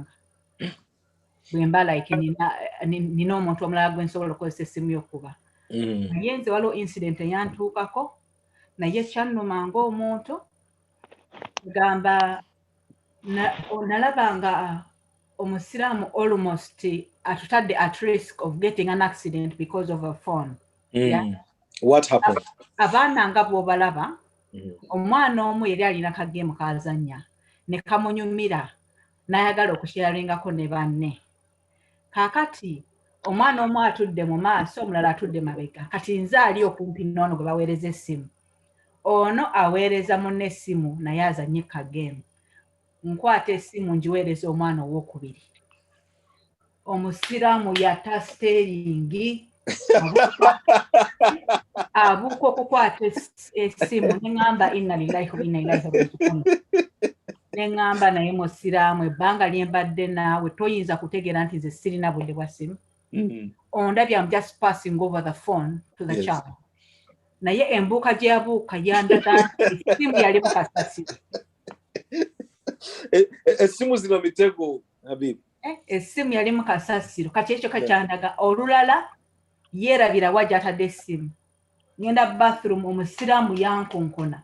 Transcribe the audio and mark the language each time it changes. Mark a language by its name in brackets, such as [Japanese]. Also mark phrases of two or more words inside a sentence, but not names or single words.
[Ganda] Bwe mba like nina omuntu omulala gwe nsobola okukozesa essimu y'okkuba. Naye nze waliwo incident eyantuukako, naye kyannuma ng'omuntu, gamba nalaba nga omusiraamu almost atutadde [English] at risk of getting an accident because of a phone. What happened? [Ganda] Abaana nga bw'obalaba, omwana omu yali alina kageemu kazannya ne kamunyumira n'ayagala okusharingako ne banne. Kaakati omwana omu atudde mu maaso, omulala atudde mabega. Kati nze ali okumpi n'ono gwe baweereza essimu. Ono aweereza munne essimu naye azannye kageemu. Nkwata essimu ngiweereza omwana owookubiri. Omusiraamu yatta steeringi abuuka okukwata essimu ne ŋŋamba [Arabic] إنا لله وإنا إليه راجعون. [Ganda] Ne ŋŋamba naye musiraamu, ebbanga lye mbadde naawe toyinza kutegeera nti nze sirina budde bwa ssimu. Ondabye [English] I'm just passing over the phone to the child. [Ganda] Naye embuuka gye yabuuka yandaga nti essimu yali mu kasasiro. Essimu zino mitego, Habib. Essimu yali mu kasasiro. Kati ekyo kakyandaga. Olulala yeerabira wa gy'atadde essimu. Ngenda bathroom, omusiraamu yankonkona.